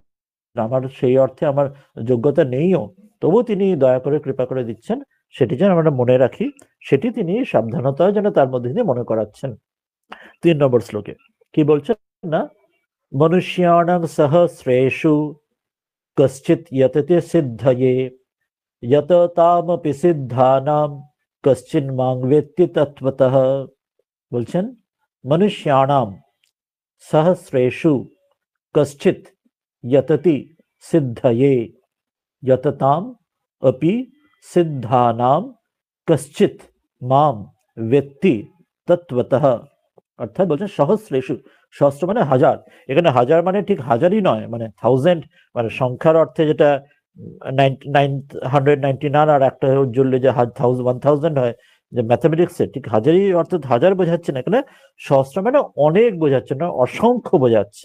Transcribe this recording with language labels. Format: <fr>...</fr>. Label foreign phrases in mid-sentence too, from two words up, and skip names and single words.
<bn>আমার সেই অর্থে আমার যোগ্যতা নেইও, তবু তিনি দয়া করে কৃপা করে দিচ্ছেন, সেটি যেন আমরা মনে রাখি, সেটি তিনি সাবধানতা যেন তার মধ্যে দিয়ে মনে করাচ্ছেন। 3 নম্বর শ্লোকে কি বলছেন না,</bn> <sa>মনুষ্যাণং সহস্রেষু কশ্চিৎ यतते सिद्धये यत तामपि सिद्धानाम कश्चिन मांग वेत्ति तत्वतः। বলছেন মনুষ্যাণাম সহস্রেষু কশ্চিৎ यतति सिद्धये यतताम अपि सिद्धानाम कश्चित माम वेत्ति तत्वतः।</sa> <bn>অর্থাৎ বলছেন সহস্রেষু, সহস্র মানে হাজার, এখানে হাজার মানে ঠিক হাজারই নয়, মানে থাউজেন্ড, মানে সংখ্যার অর্থে যেটা 999 আর একটা জুড়লে যে 1000 হয়, যে ম্যাথামেটিক্সে ঠিক হাজারই অর্থাৎ হাজার বোঝাচ্ছে না, এখানে সহস্র মানে অনেক বোঝাচ্ছে না, অসংখ্য বোঝাচ্ছে।</bn>